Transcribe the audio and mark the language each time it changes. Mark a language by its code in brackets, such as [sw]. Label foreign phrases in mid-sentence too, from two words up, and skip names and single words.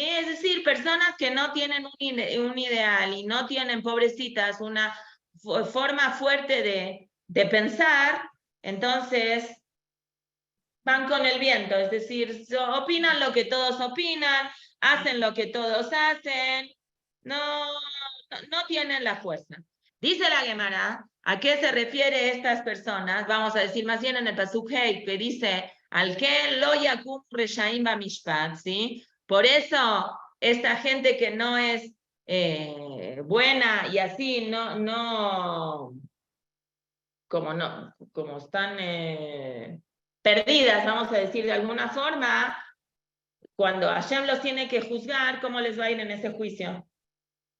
[es] Es decir, personas que no tienen un ideal y no tienen, pobrecitas, una forma fuerte de pensar, entonces van con el viento, es decir, opinan lo que todos opinan, hacen lo que todos hacen, no tienen la fuerza. Dice la Gemara, ¿a qué se refiere estas personas? Vamos a decir más bien en el Pasuk Hei, que dice, al que [he] לא יקום רשעים במשפט, [es] ¿sí? Por eso, esta gente que no es buena y así, como están perdidas, vamos a decir de alguna forma, cuando Hashem los tiene que juzgar, ¿cómo les va a ir en ese juicio?